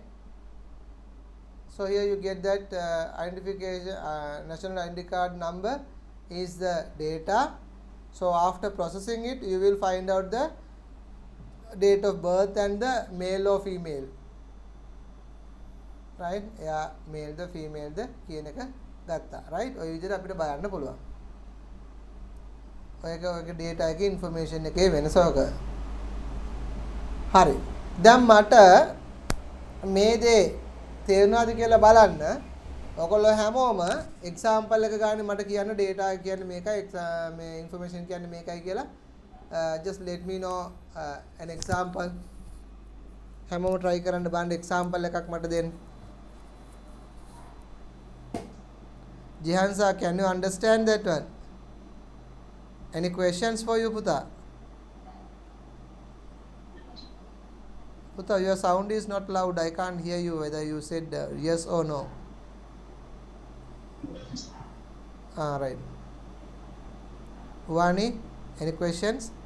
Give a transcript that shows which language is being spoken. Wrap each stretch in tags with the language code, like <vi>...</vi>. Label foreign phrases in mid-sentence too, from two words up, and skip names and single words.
<en>So here you get that identification, national ID card number is the data. So after processing it, you will find out the date of birth and the male or female, right? Yeah, male the female the</en> <si>කියන එක ගත්තා right ඔය විදිහට අපිට බලන්න පුළුවන් ඔයක data එකේ information එකේ වෙනස ඔක හරි දැන් මට මේ දේ තේරුණාද කියලා බලන්න ඔයගොල්ලෝ හැමෝම example එක ගන්න මට කියන්න data කියන්නේ මේකයි මේ information කියන්නේ මේකයි කියලා</si> <en>just let me know an example</en> <si>හැමෝම try කරන්න බලන්න example එකක් මට දෙන්න</si> <en>Jihansa can you understand that one any questions for you Puta Puta your sound is not loud I can't hear you whether you said yes or no right Vani any questions</en>